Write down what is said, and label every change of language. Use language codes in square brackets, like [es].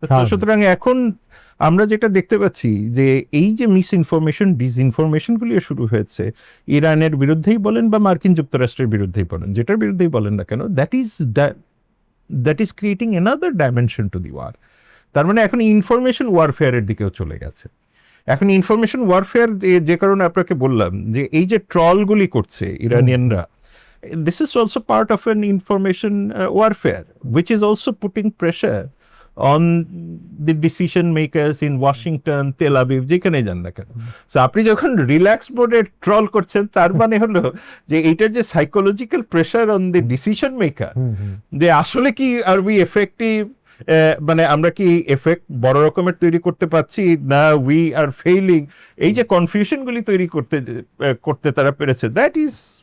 [bn] সুতরাং এখন আমরা যেটা দেখতে পাচ্ছি যে এই যে মিস ইনফরমেশন, ডিসইনফরমেশনগুলি শুরু হয়েছে ইরানের বিরুদ্ধেই বলেন বা মার্কিন যুক্তরাষ্ট্রের বিরুদ্ধেই বলেন, যেটার বিরুদ্ধেই বলেন না কেন, [en] That is creating another dimension to the war. [bn] তার মানে এখন ইনফরমেশন ওয়ারফেয়ারের দিকেও চলে গেছে। এখন ইনফরমেশন ওয়ারফেয়ার, যে কারণে আপনাকে বললাম যে এই যে ট্রলগুলি করছে ইরানিয়ানরা, [en] this is also part of an information warfare, which is also putting pressure on the decision makers in Washington, Tel Aviv, [bn] যেখানে যান না কেন। সো আপনি যখন রিল্যাক্স মোডে ট্রল করছেন, তার মানে হলো যে এইটার যে [en] psychological pressure on the decision maker, [bn] যে আসলে কি [en] are we effective, [bn] মানে আমরা কি এফেক্ট বড় রকমের তৈরি করতে পারছি না, [en] we are failing, [bn] এই যে কনফিউশনগুলি তৈরি করতে তারা পেরেছে, [en] that is